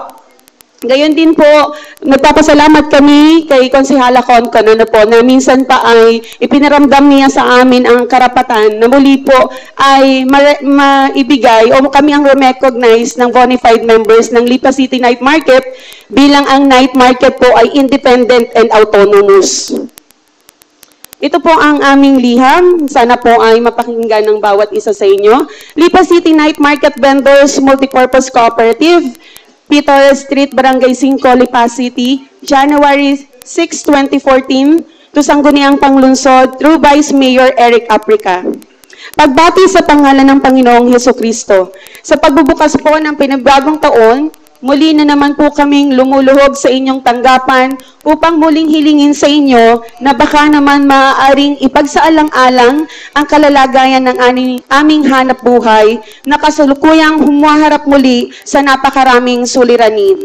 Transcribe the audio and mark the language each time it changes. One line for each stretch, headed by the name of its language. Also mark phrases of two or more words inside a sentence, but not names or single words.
Filipino: Gayon din po, nagpapasalamat kami kay Konsehala Concon, ano po, na minsan pa ay ipinaramdam niya sa amin ang karapatan na muli po ay maibigay o kami ang recognize ng
English: bona fide members
Filipino: ng Lipa City Night Market bilang ang night market po ay
English: independent and autonomous.
Filipino: Ito po ang aming liham. Sana po ay mapakinggan ng bawat isa sa inyo.
English: Lipa City Night Market Vendors Multipurpose Cooperative, Peter Street, Barangay 5, Lipa City, January 6, 2014, to Sangguniang Panglunsod, through Vice Mayor Eric Aprica.
Filipino: Pagbati sa pangalan ng Panginoong Hesukristo. Sa pagbubukas po ng pinagbagong taon, muli na naman po kaming lumuluhog sa inyong tanggapan upang muling hilingin sa inyo na baka naman maaaring ipagsaalang-alang ang kalalagayan ng aming hanap buhay na kasalukuyang humaharap muli sa napakaraming suliranin.